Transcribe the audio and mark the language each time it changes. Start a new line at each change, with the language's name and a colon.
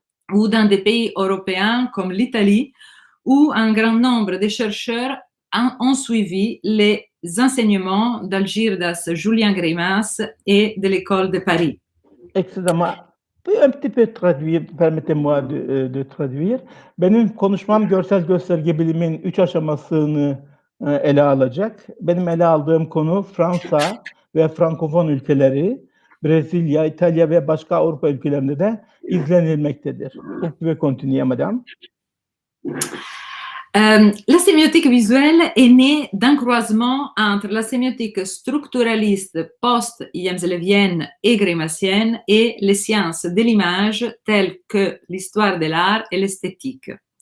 French: ou dans des pays européens comme l'Italie, où un grand nombre de chercheurs ont suivi les enseignements d'Algirdas Julian Greimas et de l'École de Paris. Excusez-moi, un petit peu traduire, permettez-moi de traduire.
Turkish: Benim konuşmam görsel gösterge bilimin 3 aşamasını ele alacak. Benim ele aldığım konu Fransa ve Frankofon ülkeleri, Brezilya, İtalya ve başka Avrupa ülkelerinde de izlenilmektedir.
French: Vous pouvez continuer, madame. La sémiotique visuelle est née d'un croisement entre la sémiotique structuraliste post-Yamselevienne et greimassienne et les sciences de l'image telles que l'histoire de l'art et l'esthétique.